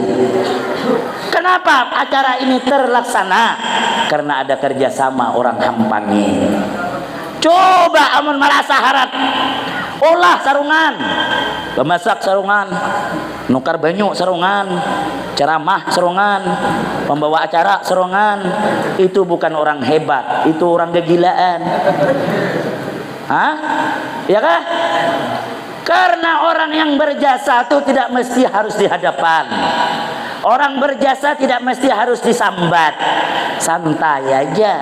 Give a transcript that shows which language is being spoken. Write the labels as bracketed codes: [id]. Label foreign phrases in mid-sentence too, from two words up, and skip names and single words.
[id] Kenapa acara ini terlaksana? [bjn] Karena ada kerjasama orang hampani. Coba amun merasa harap, olah sarungan, pemasak sarungan, nukar banyu sarungan, ceramah sarungan, pembawa acara sarungan. [id] Itu bukan orang hebat, itu orang kegilaan. [bjn] Hah? Ya kah? [id] Karena orang yang berjasa itu tidak mesti harus di hadapan. Orang berjasa tidak mesti harus disambat. [bjn] Santai aja.